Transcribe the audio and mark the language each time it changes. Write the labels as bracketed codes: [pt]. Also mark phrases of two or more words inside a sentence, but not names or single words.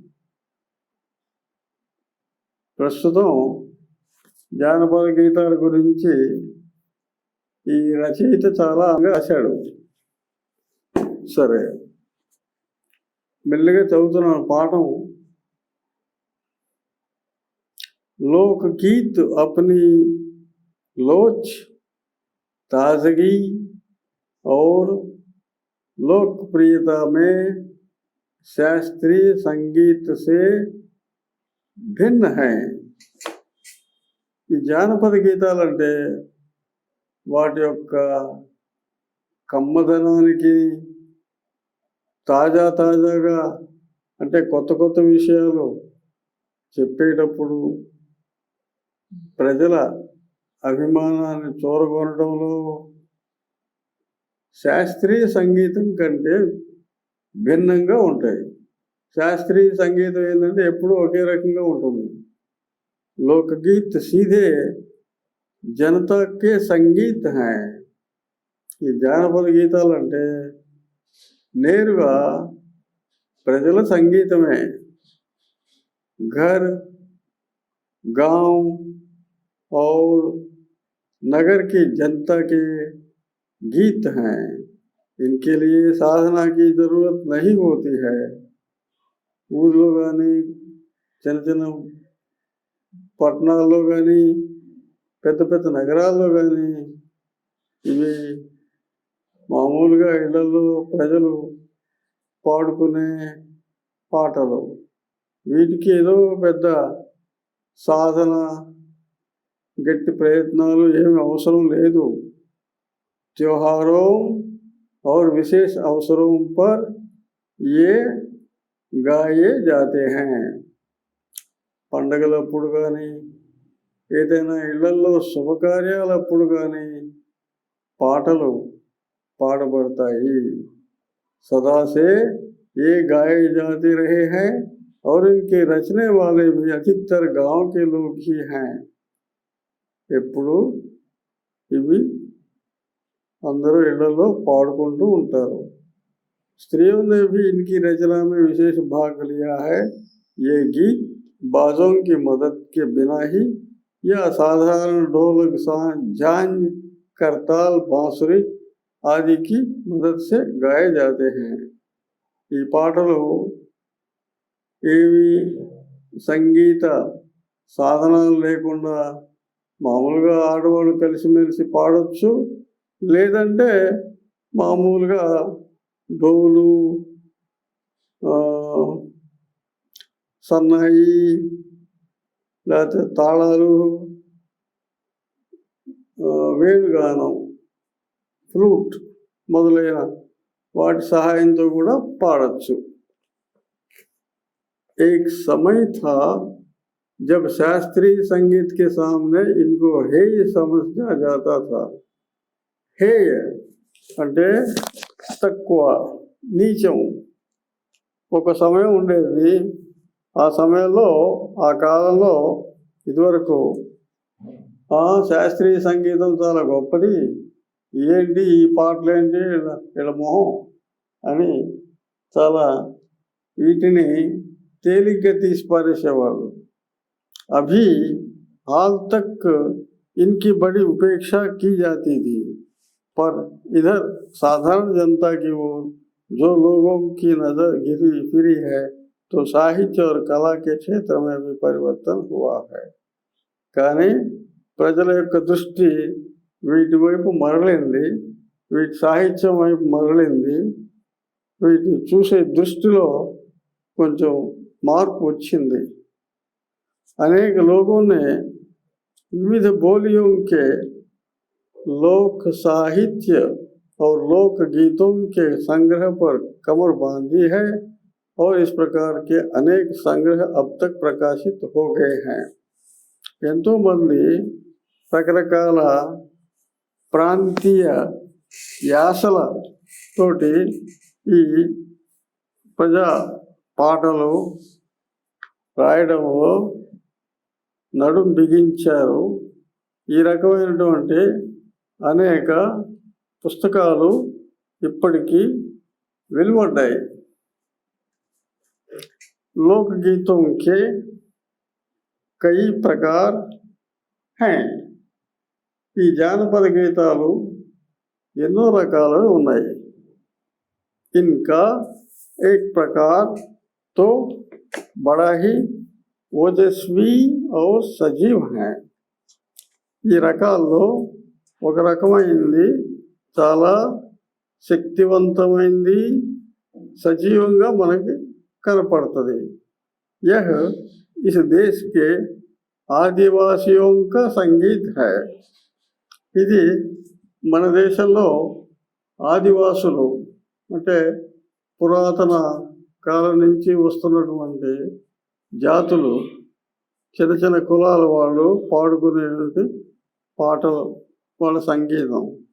[te] ప్రస్తుతం జానపద గీతాల గురించి ఈ రచయిత చాలా రాశాడు. సరే, మెల్లిగా చదువుతున్నాను పాఠం. [hi] लोक गीत अपनी लोच, ताजगी और लोकप्रियता में शास्त्रीय संगीत से भिन्न है. [te] ఈ జానపద గీతాలంటే వాటి యొక్క కమ్మదనానికి, తాజాగా అంటే కొత్త కొత్త విషయాలు చెప్పేటప్పుడు ప్రజల అభిమానాన్ని చూరగొనడంలో శాస్త్రీయ సంగీతం కంటే భిన్నంగా ఉంటాయి. శాస్త్రీయ సంగీతం ఏంటంటే ఎప్పుడూ ఒకే రకంగా ఉంటుంది. [hi] लोकगीत सीधे जनता के संगीत हैं। [te] ఈ జానపద గీతాలు అంటే నేరుగా ప్రజల సంగీతమే। [hi] घर, गांव और नगर की जनता के गीत हैं। इनके लिए साधना की जरूरत नहीं होती है। [te] ఊర్లో కానీ చిన్న చిన్న పట్టణాల్లో కానీ పెద్ద పెద్ద నగరాల్లో కానీ ఇవి మామూలుగా ఇళ్లలో ప్రజలు పాడుకునే పాటలు। వీటికి ఏదో పెద్ద సాధన గట్టి ప్రయత్నాలు ఏమి అవసరం లేదు। [hi] त्योहारों और विशेष अवसरों पर ये गाए जाते हैं। [te] పండగలప్పుడు కానీ ఏదైనా ఇళ్లలో శుభకార్యాలప్పుడు కానీ పాటలు పాడబడతాయి। [hi] सदा से ये गाए जाते रहे हैं और इनके रचने वाले भी अधिकतर गांव के लोग ही हैं। [te] ఎప్పుడు ఇవి అందరూ ఇళ్లలో పాడుకుంటూ ఉంటారు। [hi] स्त्रियों ने भी इनकी रचना में विशेष भाग लिया है। ये गीत बाजों की मदद के बिना ही या साधारण ढोलक, झांझ, करताल, बांसुरी आदि की मदद से गाए जाते हैं। [te] ఈ పాటలు ఏవి సంగీత సాధనాలు లేకుండా మామూలుగా ఆడవాళ్ళు కలిసిమెలిసి పాడొచ్చు, లేదంటే మామూలుగా డోలు, సన్నాయి, లేకపోతే తాళాలు, వేణుగానం, ఫ్లూట్ మొదలైన వాటి సహాయంతో కూడా పాడొచ్చు। [hi] एक समय था जब शास्त्रीय संगीत के सामने इनको हेय समझा जाता था। [te] हेय అంటే తక్కువ, నీచం। ఒక సమయం ఉండేది, ఆ సమయంలో ఆ కాలంలో ఇదివరకు శాస్త్రీయ సంగీతం చాలా గొప్పది, ఏంటి ఈ పాటలేంటి ఇలా మొహం అని చాలా వీటిని తేలిగ్గా తీసి పారేసేవాళ్ళు। [hi] अभी हाल तक इनकी बड़ी उपेक्षा की जाती थी, पर इधर साधारण जनता की ओर जो लोगों की नजर गिरी फिरी है, तो साहित्य और कला के क्षेत्र में भी परिवर्तन हुआ है। [te] కానీ ప్రజల యొక్క దృష్టి వీటి వైపు మరలింది, వీటి సాహిత్యం వైపు మరలింది। వీటిని చూసే దృష్టిలో కొంచెం మార్పు వచ్చింది। [hi] अनेक लोगों ने विविध बोलियों के लोक साहित्य और लोक गीतों के संग्रह पर कमर बांधी है और इस प्रकार के अनेक संग्रह अब तक प्रकाशित हो गए हैं। [te] ఎంతో మంది రకరకాల ప్రాంతీయ యాసల తోటి ఈ ప్రజా పాటలు రాయడంలో నడుం బిగించారు। ఈ రకమైనటువంటి అనేక పుస్తకాలు ఇప్పటికీ వెలువడ్డాయి। [hi] लोकगीतों के कई प्रकार हैं। [te] ఈ జానపద గీతాలు ఎన్నో రకాలు ఉన్నాయి। [hi] इनका एक प्रकार तो बड़ा ही ఓజస్వి और సజీవ్ है। [te] ఈ రకాల్లో ఒక రకమైంది చాలా శక్తివంతమైంది, సజీవంగా మనకి కనపడుతుంది। [hi] यह इस देश के आदिवासियों का संगीत है। [te] ఇది మన దేశంలో ఆదివాసులు అంటే పురాతన కాలం నుంచి వస్తున్నటువంటి జాతులు, చిన్న చిన్న కులాల వాళ్ళు పాడుకునేటువంటి పాటలు, వాళ్ళ సంగీతం।